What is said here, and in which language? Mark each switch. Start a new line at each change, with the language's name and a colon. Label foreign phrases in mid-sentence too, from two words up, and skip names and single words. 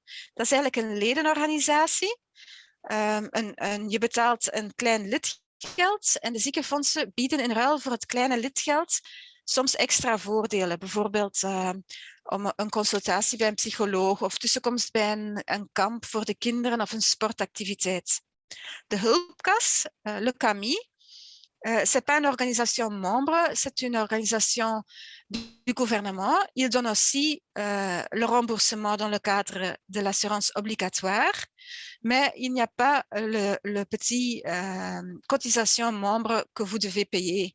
Dutch: Dat is eigenlijk een ledenorganisatie. Je betaalt een klein lidgeld en de ziekenfondsen bieden in ruil voor het kleine lidgeld soms extra voordelen. Bijvoorbeeld om een consultatie bij een psycholoog of tussenkomst bij een kamp voor de kinderen of een sportactiviteit. De hulpkas,
French: le CAMI, c'est pas une organisation membre, c'est une organisation du gouvernement. Il donne aussi le remboursement dans le cadre de l'assurance obligatoire, mais il n'y a pas le petit cotisation membre que vous devez payer.